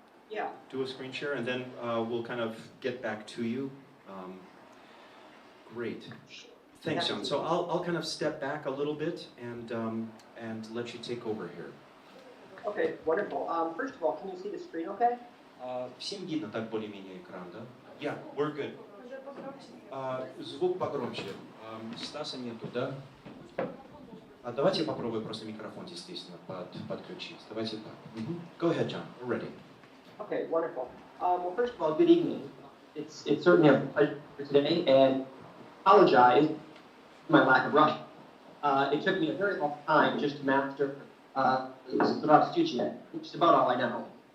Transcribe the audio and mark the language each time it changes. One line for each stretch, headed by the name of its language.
English: Yeah. Do a screen share, and then we'll kind of get back to you. Great. Thanks, John. So I'll kind of step back a little bit and let you take over here. Okay, wonderful. First of all, can you see the screen okay?
Russian: Всем видно так более-менее экран, да?
English: Yeah, we're good.
Russian: Звук погромче. Стаса нету, да? Давайте попробуем просто микрофон, естественно, подключить. Давайте так.
English: Go ahead, John. We're ready. Okay, wonderful. Well, first of all, good evening. It's certainly a pleasure today, and apologize for my lack of Russian. It took me a very long time just to master здравствуйте, which is about all I know.